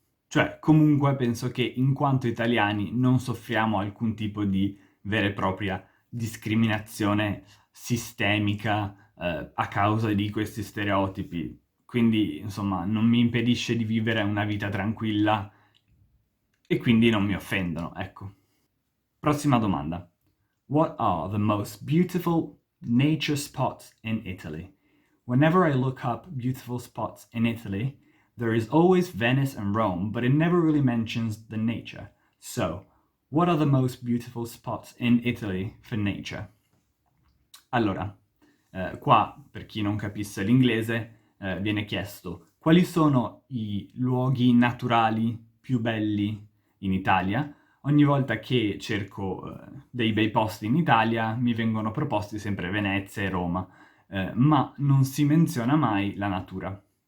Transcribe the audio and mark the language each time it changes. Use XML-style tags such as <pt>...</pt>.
<it>Cioè, comunque penso che in quanto italiani non soffriamo alcun tipo di vera e propria discriminazione sistemica, a causa di questi stereotipi. Quindi, insomma, non mi impedisce di vivere una vita tranquilla e quindi non mi offendono, ecco. Prossima domanda.</it> <en>What are the most beautiful nature spots in Italy? Whenever I look up beautiful spots in Italy, there is always Venice and Rome, but it never really mentions the nature. So, what are the most beautiful spots in Italy for nature?</en> <it>Allora, qua, per chi non capisse l'inglese, viene chiesto quali sono i luoghi naturali più belli in Italia. Ogni volta che cerco dei bei posti in Italia mi vengono proposti sempre Venezia e Roma, ma non si menziona mai la natura.</it>